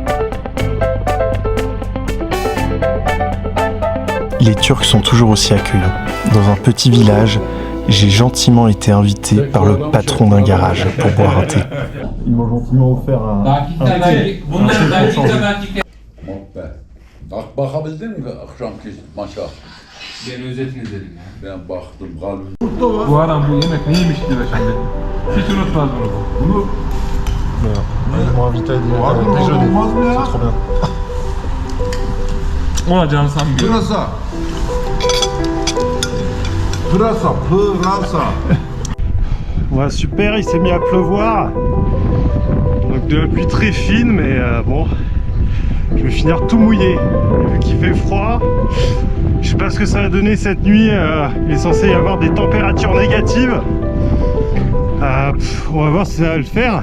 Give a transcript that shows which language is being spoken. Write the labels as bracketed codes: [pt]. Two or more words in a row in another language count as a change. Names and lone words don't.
[fr] Les Turcs sont toujours aussi accueillants. Dans un petit village, j'ai gentiment été invité par le patron d'un garage pour boire un thé. Ils m'ont gentiment offert un thé pour changer. [tr] Bakabildin mi akşamki maça? Ben özetini izledim ya. Ben baktım galip. Bu adam bu yemek neymiş diye şimdi. Hiç unutmaz bunu. Bunu [fr] ravitailler de déjeuner. C'est trop bien. [tr] Ulan canım sen bir. Pırasa. Pırasa, pırasa. [fr] Ouais, super, il s'est mis à pleuvoir. Donc de la pluie très fine, mais bon, je vais finir tout mouillé. Et vu qu'il fait froid, je sais pas ce que ça va donner cette nuit. Il est censé y avoir des températures négatives. On va voir si ça va le faire.